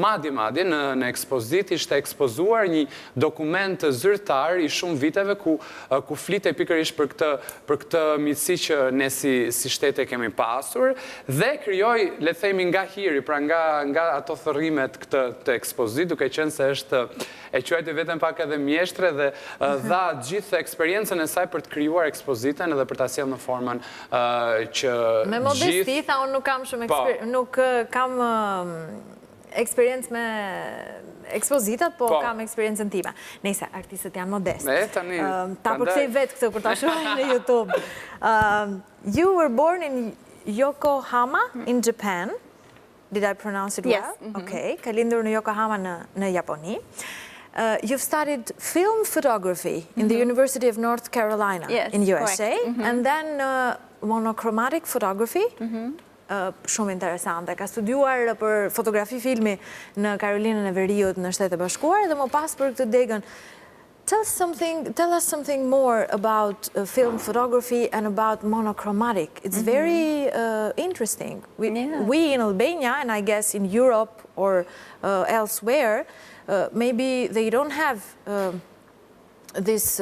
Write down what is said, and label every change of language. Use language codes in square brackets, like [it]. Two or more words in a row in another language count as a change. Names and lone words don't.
[sq] Madje në Ekspozitë ishte ekspozuar një dokument zyrtar i shumë viteve ku flitej pikërisht për këtë miqësi që ne si shtete kemi pasur dhe krijoi, le themi, nga hiri, pra nga ato thërrimet këtë ekspozit, duke qenë se është e quajti vetëm pak edhe mjeshtre dhe dha gjithë eksperiencën e saj për të krijuar ekspozitën edhe për ta sjellë në formën që me modesti, tha unë nuk kam shumë nuk kam eksperiencë me ekspozitat, po kam eksperiencën time. Nëse artistët janë modest. Ta përkthej vetë këtë kur ta shohim në YouTube. [en] You were born in Yokohama in Japan. Did I pronounce it well? Yes. Okay. [sq] Ka lindur në Yokohama në Japoni. [en] You've studied film photography in the University of North Carolina in USA, and then monochromatic photography. [sq] Shumë interesante. Ka studiuar për fotografi filmi në Karolinën e Veriut në Shtetet e Bashkuara dhe më pas për këtë degën. [en] Tell us something more about film photography and about monochromatic. It's very interesting. We in Albania, and I guess in Europe or elsewhere, maybe they don't have this